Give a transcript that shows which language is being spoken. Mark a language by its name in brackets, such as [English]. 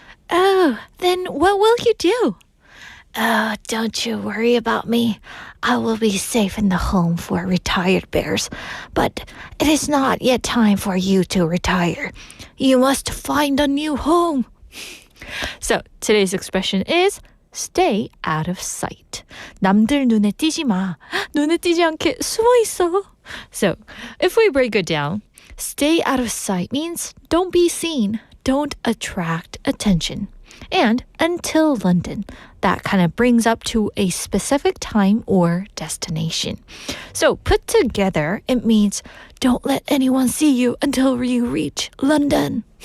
[English] Oh, then what will you do? Oh, don't you worry about me. I will be safe in the home for retired bears. But it is not yet time for you to retire. You must find a new home. So today's expression is stay out of sight. [Korean] 남들 눈에 띄지 마. 눈에 띄지 않게 숨어 있어. [English] So if we break it down, stay out of sight means don't be seen, don't attract attention. And until London, that kind of brings up to a specific time or destination. So put together, it means don't let anyone see you until you reach London.